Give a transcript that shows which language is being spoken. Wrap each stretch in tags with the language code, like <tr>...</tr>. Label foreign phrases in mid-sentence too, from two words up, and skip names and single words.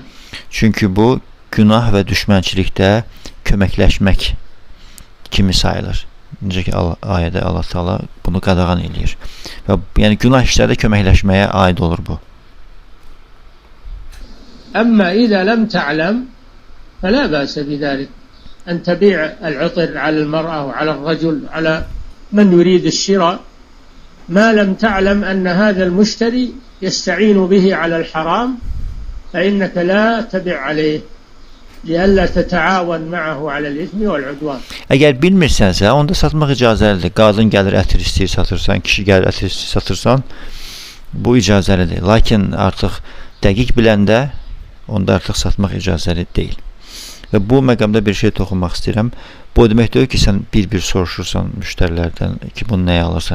<az>Çünki bu, günah və düşmənçilikdə köməkləşmək kimi sayılır. Necə ki, ayədə Allah Taala bunu qadağan eləyir. Və yəni günah işlərdə köməkləşməyə aid olur bu.</az> <ar>أما إذا لم تعلم فلا بأس بذلك أن تبيع العطر على المرأة وعلى الرجل على من يريد الشراء ما لم تعلم أن هذا المشتري يستعين به على الحرام فإنك لا تبيع عليه لئلا تتعاون معه على الإثم والعدوان.</ar> <az>Əgər bilmirsənsə, onda satmaq icazəlidir. Qadın gəlir ətir istəyir satırsan, kişi gəlir ətir istəyir satırsan, bu icazəlidir. Lakin artıq dəqiq biləndə onda artıq satmaq icazəli deyil. Və bu məqamda bir şey toxunmaq istəyirəm. Bu demək deyil ki, sən bir-bir soruşursan müştərilərdən ki, bunu nəyə alırsan?</az>